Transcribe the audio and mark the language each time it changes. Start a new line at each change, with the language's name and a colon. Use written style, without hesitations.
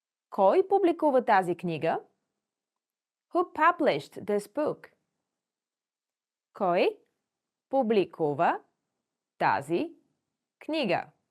Bulgarian: Кой публикува тази книга?
English: Who published this book?
Bulgarian: Кой публикува тази книга?